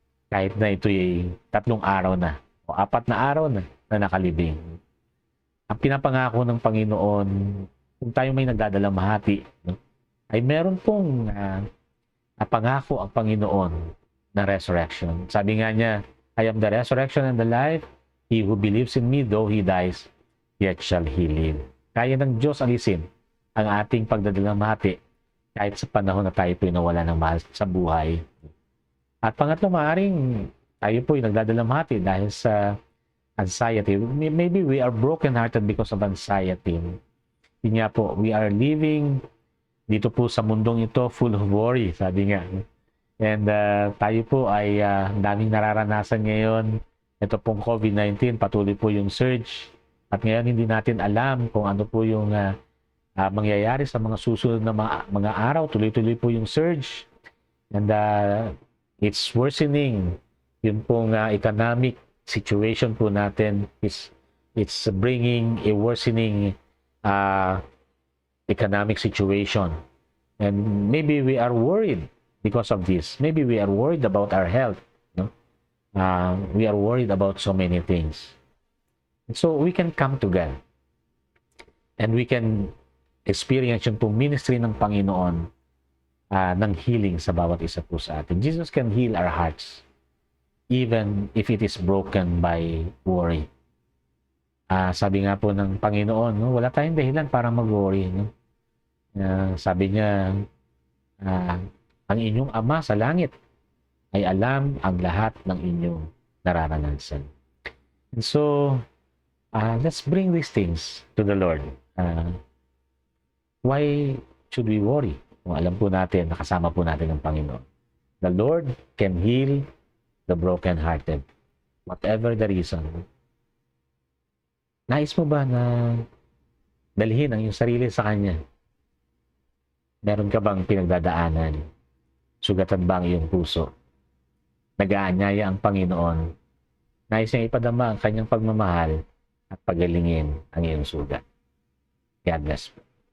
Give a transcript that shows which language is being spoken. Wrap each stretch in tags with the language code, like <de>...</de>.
<tl>Kahit na ito ay 3 araw na o 4 na araw na nakalibing. Ang pinapangako ng Panginoon, kung tayo may nagdadalamhati, no, ay meron pong pangako ang Panginoon na resurrection. Sabi nga niya,</tl> <en>I am the resurrection and the life. He who believes in me, though he dies, yet shall he live.</en> <tl>Kaya ng Diyos alisin ang ating pagdadalamhati kahit sa panahon na tayo po'y nawala ng mahal sa buhay. At pangatlo, maaaring tayo po'y nagdadalamhati dahil sa anxiety.</tl> <en>Maybe we are broken-hearted because of anxiety.</en> <tl>Yun nga po,</tl> <en>we are living</en> <tl>dito po sa mundong ito</tl> <en>full of worry,</en> <tl>sabi nga. And tayo po ay daming nararanasan ngayon. Ito pong COVID-19, patuloy po yung surge. At ngayon hindi natin alam kung ano po yung mangyayari sa mga susunod na mga araw. Tuloy-tuloy po yung surge.</tl> <en>And it's worsening</en> <tl>yung pong</tl> <en>economic situation</en> <tl>po natin</tl> <en>is it's bringing a worsening economic situation. And maybe we are worried because of this. Maybe we are worried about our health. No? We are worried about so many things. So we can come to God. And we can experience</en> <tl>yung pong ministry ng Panginoon ng healing sa bawat isa po sa atin.</tl> <en>Jesus can heal our hearts even if it is broken by worry.</en> <tl>Sabi nga po ng Panginoon, no, wala tayong dahilan para mag-worry. No? Sabi niya, ang inyong Ama sa langit ay alam ang lahat ng inyong nararanasan.</tl> <en>And so, let's bring these things to the Lord. Why should we worry?</en> <tl>Kung alam po natin, nakasama po natin ang Panginoon.</tl> <en>The Lord can heal the broken-hearted. Whatever the reason.</en> <tl>Nais mo ba na dalhin ang iyong sarili sa Kanya? Meron ka bang pinagdadaanan? Sugatan ba ang iyong puso? Nag-aanyaya ang Panginoon. Nais niyang ipadama ang Kanyang pagmamahal at pagalingin ang iyong sugat.</tl> <en>God bless.</en>